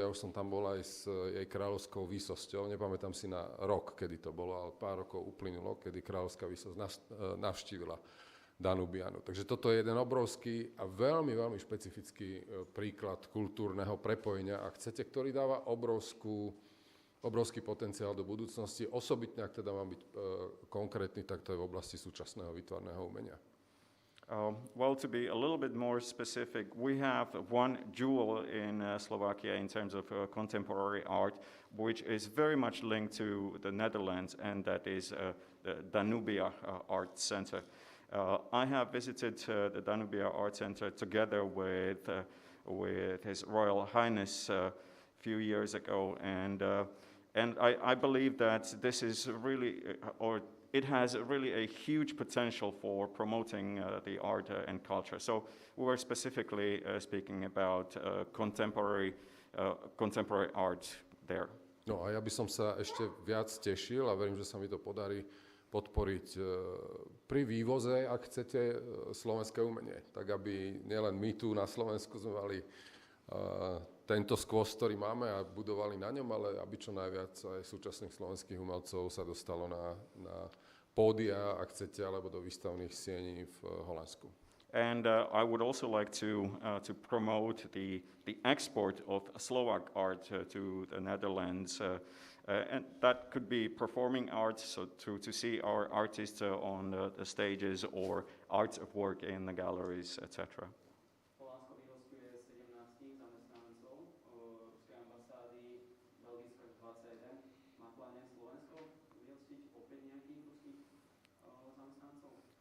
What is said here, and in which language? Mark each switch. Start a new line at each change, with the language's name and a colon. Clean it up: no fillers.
Slovak: Ja už som tam bol aj s jej kráľovskou výsosťou. Nepamätám si na rok, kedy to bolo, ale pár rokov uplynulo, kedy kráľovská výsosť navštívila Danubianu. Takže toto je jeden obrovský a veľmi, veľmi špecifický príklad kultúrneho prepojenia, ak chcete, ktorý dáva obrovský potenciál do budúcnosti. Osobitne, ak teda mám byť konkrétny, tak to je v oblasti súčasného výtvarného umenia.
English: Well, to be a little bit more specific, we have one jewel in Slovakia in terms of contemporary art, which is very much linked to the Netherlands, and that is the Danubia Art Center. I have visited the Danubia Art Center together with His Royal Highness a few years ago, and I believe that this is really, it has really a huge potential for promoting the art and culture. So we were specifically speaking about contemporary art there.
Slovak: No a ja by som sa ešte viac tešil a verím, že sa mi to podarí podporiť pri vývoze, ak chcete, slovenské umenie. Tak aby nielen my tu na Slovensku sme mali tento skvost, ktorý máme a budovali na ňom, ale aby čo najviac aj súčasných slovenských umelcov sa dostalo na pódia, ak chcete, alebo do výstavných siení v Holandsku.
English: And I would also like to promote the export of Slovak art to the Netherlands, and that could be performing art, so to see our artists on the stages or arts of work in the galleries, etc.
Slovak: Holandsko vyhosťuje 17 zamestnancov ruskej ambasády, Belgicko 21. Má pláne Slovensko vyhostiť opäť nejakých ruských zamestnancov?